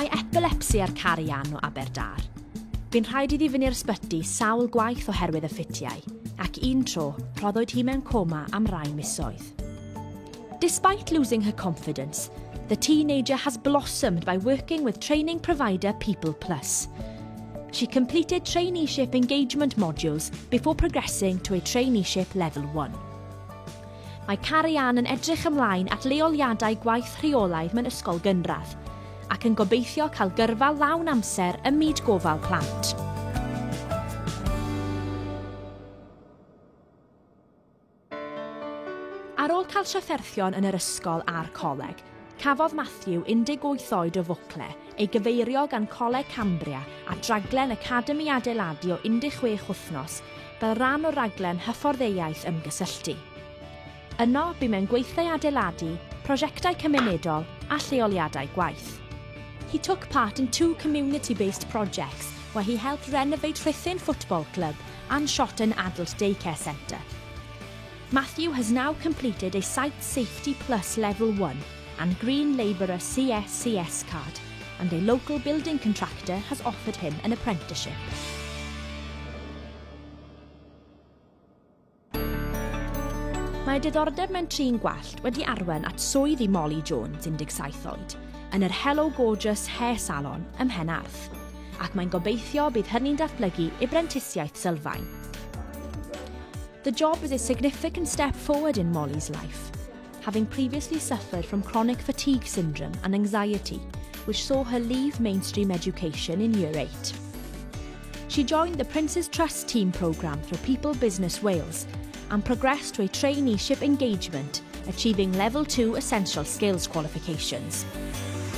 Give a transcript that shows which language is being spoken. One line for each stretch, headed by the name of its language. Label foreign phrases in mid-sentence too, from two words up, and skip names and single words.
Welsh: epilepsi ar Carian o Aberdâr. Bu'n rhaid iddi fynd i'r ysbyty sawl gwaith oherwydd y ffitiau, ac un tro rhoddwyd hi mewn coma am rai misoedd.
English: Despite losing her confidence, the teenager has blossomed by working with training provider People Plus. She completed traineeship engagement modules before progressing to a traineeship level 1.
Welsh: Mae Carian yn edrych ymlaen at leoliadau gwaith rheolaidd mewn ysgol gynradd, ac yn gobeithio cael gyrfa lawn amser ym myd gofal plant. Ar ôl cael trafferthion yn yr ysgol a'r coleg, cafodd Matthew 18 oed o fwcle ei gyfeirio gan Coleg Cambria at raglen Academi Adeiladu o 16 wythnos fel rhan o raglen hyfforddeiaeth ymgysylltu. Yno bu mewn gweithiau adeiladu, prosiectau cymunedol a lleoliadau gwaith.
English: He took part in 2 community-based projects where he helped renovate Rhuthun Football Club and Shotton Adult Daycare Centre. Matthew has now completed a Site Safety Plus Level 1 and Green Labourer CSCS card, and a local building contractor has offered him an apprenticeship.
Welsh: Mae diddordeb mewn trin gwallt wedi arwain at swydd i Molly Jones, 17 oed, yn yr Hello Gorgeous Hair Salon ym Mhenarth, ac mae'n gobeithio bydd hynny'n datblygu i brentisiaeth sylfaen.
English: The job is a significant step forward in Molly's life, having previously suffered from chronic fatigue syndrome and anxiety, which saw her leave mainstream education in Year 8. She joined the Prince's Trust Team programme through People Business Wales and progressed to a traineeship engagement, achieving Level 2 Essential Skills qualifications.